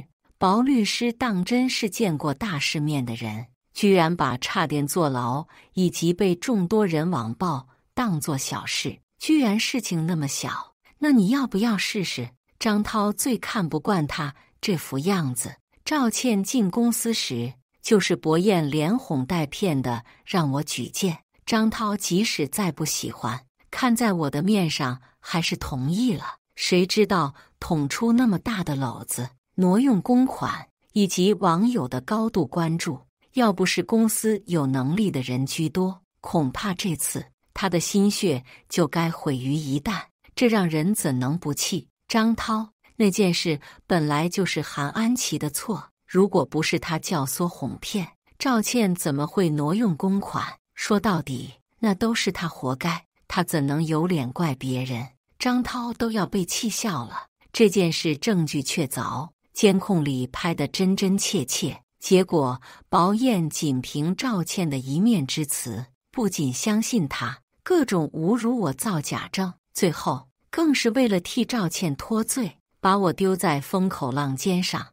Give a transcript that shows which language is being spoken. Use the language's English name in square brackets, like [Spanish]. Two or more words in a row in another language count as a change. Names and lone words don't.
[Chinese] 薄律師當真是見過大世面的人，居然把差點坐牢以及被眾多人網暴當作小事，居然事情那麼小，那你要不要試試？張濤最看不慣他這副樣子。趙倩進公司時，就是薄彥連哄帶騙的讓我舉薦，張濤即使再不喜歡，看在我的面上還是同意了。誰知道捅出那麼大的簍子，挪用公款以及網友的高度關注，要不是公司有能力的人居多，恐怕這次他的心血就該毀於一旦，這讓人怎能不氣？張濤，那件事本來就是韓安琪的錯，如果不是他教唆哄騙，趙倩怎麼會挪用公款？說到底，那都是他活該，他怎能有臉怪別人？張濤都要被氣笑了。這件事證據確鑿，監控裡拍得真真切切，結果薄彥僅憑趙倩的一面之詞，不僅相信他，各種侮辱我造假證，最後更是為了替趙倩脫罪，把我丟在風口浪尖上。